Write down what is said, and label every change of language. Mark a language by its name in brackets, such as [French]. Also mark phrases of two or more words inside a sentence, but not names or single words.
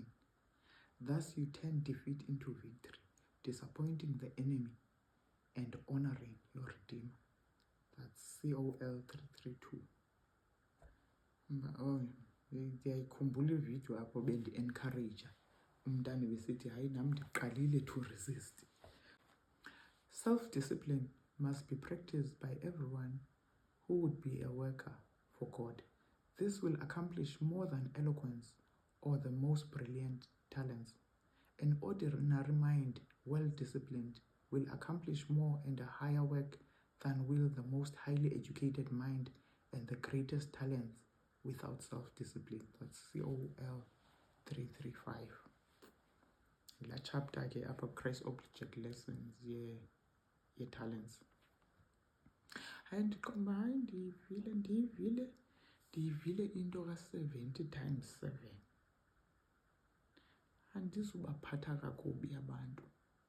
[English] Thus you turn defeat into victory, disappointing the enemy and honoring your Redeemer. That's COL 332. [Xhosa] Ndiyayikhumbula ividiyo apho bendi-encouraja umntana besithi hayi nam ndiqalile [English] to resist. Self-discipline must be practiced by everyone who would be a worker for God. This will accomplish more than eloquence or the most brilliant talents. An ordinary mind, well-disciplined, will accomplish more and a higher work than will the most highly educated mind and the greatest talents without self-discipline. That's COL 335. [Xhosa] La chapter ke apha Christ Object Lessons ye-talents. Hayi ndiqonda hayi ndiyivile into ka-70 times 7. Andizubaphatha kakubi abantu.